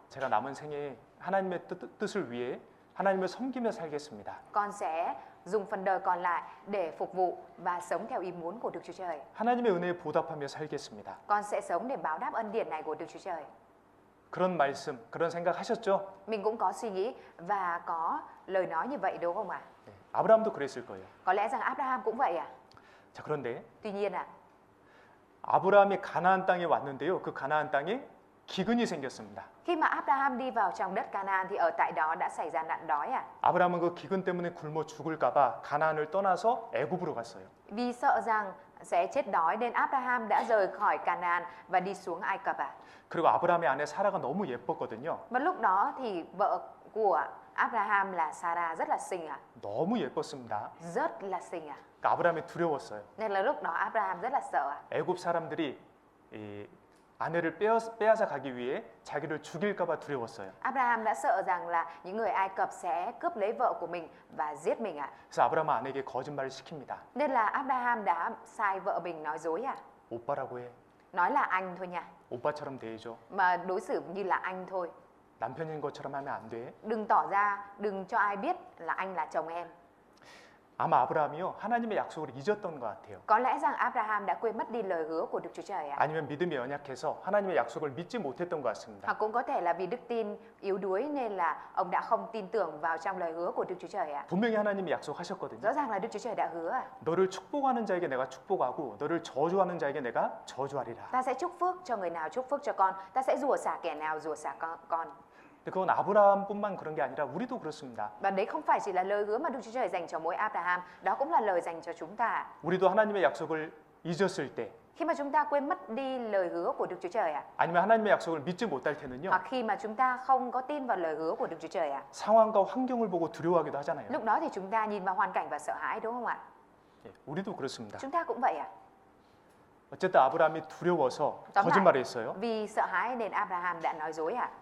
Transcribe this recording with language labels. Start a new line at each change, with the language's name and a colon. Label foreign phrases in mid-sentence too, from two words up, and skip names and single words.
Korean: 제가 남은 생에 하나님의 뜻을 위해 하나님을 섬기며 살겠습니다.
Vietnamese: Con sẽ dùng phần đời còn lại để phục vụ và sống theo ý muốn của Đức Chúa Trời.
Korean: 하나님의 은혜에 보답하며 살겠습니다.
Vietnamese: Con sẽ sống để báo đáp ân điển này của Đức Chúa Trời.
Korean: 그런 말씀, 그런 생각 하셨죠?
Vietnamese: Mình cũng có suy nghĩ và có lời nói như vậy đúng không ạ?
Korean: 네, 아브라함도 그랬을 거예요.
Vietnamese: Có lẽ rằng Abraham cũng vậy ạ.
Korean: 자, 그런데
Vietnamese: Tuy nhiên ạ,
Korean: 아브라함이 가나안 땅에 왔는데요. 그 가나안 땅에 기근이 생겼습니다.
Vietnamese: khi mà Abraham đi vào trong đất Canaan thì ở tại đó đã xảy ra nạn đói ạ.
Korean: 아브라함은 그 기근 때문에 굶어 죽을까 봐 가나안을 떠나서 애굽으로 갔어요.
Vietnamese: Vì sợ rằng sẽ chết đói nên Abraham đã rời khỏi Canaan và đi xuống Ai Cập ạ.
Korean: 그리고 아브라함의 아내 사라가 너무 예뻤거든요.
Vietnamese: Và lúc đó thì vợ của Abraham là Sarah rất là xinh ạ.
Korean: 너무 예뻤습니다.
Vietnamese: Rất là xinh ạ.
Korean: 그러니까 아브라함이 두려웠어요.
Vietnamese: Nên là lúc đó Abraham rất là sợ ạ.
Korean: 애굽 사람들이 이 아내를 빼앗아 가기 위해 자기를 죽일까 봐 두려웠어요.
Vietnamese: Abraham đã sợ rằng là những người Ai Cập sẽ cướp lấy vợ của mình và giết mình ạ.
Korean: 그래서 아브라함은 아내에게 거짓말을 시킵니다.
Vietnamese: Nên là Abraham đã sai vợ mình nói dối ạ.
Korean: 오빠라고 해.
Vietnamese: Nói là anh thôi nha.
Korean: 오빠처럼 대해줘.
Vietnamese: Mà đối xử như là anh thôi.
Korean: 남편인 것처럼 하면 안 돼.
Vietnamese: Đừng tỏ ra, đừng cho ai biết là anh là chồng em.
Korean: 아마 아브라함이요 하나님의 약속을 잊었던 것 같아요.
Vietnamese: Có lẽ rằng Abraham đã quên mất đi lời hứa của Đức Chúa Trời ạ.
Korean: 아니면 믿음이 연약해서 하나님의 약속을 믿지 못했던 것 같습니다.
Vietnamese: Hoặc cũng có thể là vì đức tin yếu đuối nên là ông đã không tin tưởng vào trong lời hứa của Đức Chúa Trời ạ.
Korean: 분명히 하나님이 약속하셨거든요.
Vietnamese: Rõ ràng là Đức Chúa Trời đã hứa ạ.
Korean: 너를 축복하는 자에게 내가 축복하고 너를 저주하는 자에게 내가 저주하리라.
Vietnamese: Ta sẽ chúc phước cho người nào chúc phước cho con, ta sẽ rủa xả kẻ nào rủa xả con.
Korean: 근데 그건 아브라함뿐만 그런 게 아니라 우리도 그렇습니다.
Vietnamese: Và đấy không phải chỉ là lời hứa mà Đức Chúa Trời dành cho mỗi Abraham, đó cũng là lời dành cho chúng ta.
Korean: 우리도 하나님의 약속을 잊었을 때
Vietnamese: Khi mà chúng ta quên mất đi lời hứa của Đức Chúa Trời ạ,
Korean: 아니면 하나님의 약속을 믿지 못할 때는요.
Vietnamese: hoặc khi mà chúng ta không có tin vào lời hứa của Đức Chúa Trời ạ,
Korean: 상황과 환경을 보고 두려워하기도 하잖아요.
Vietnamese: lúc đó thì chúng ta nhìn vào hoàn cảnh và sợ hãi đúng không ạ?
Korean: 예, 우리도 그렇습니다.
Vietnamese: Chúng ta cũng vậy ạ.
Korean: 어쨌든 아브라함이 두려워서
Vietnamese: Tóm lại,
Korean: 거짓말을 했어요.
Vietnamese: vì sợ hãi nên Abraham đã nói dối ạ.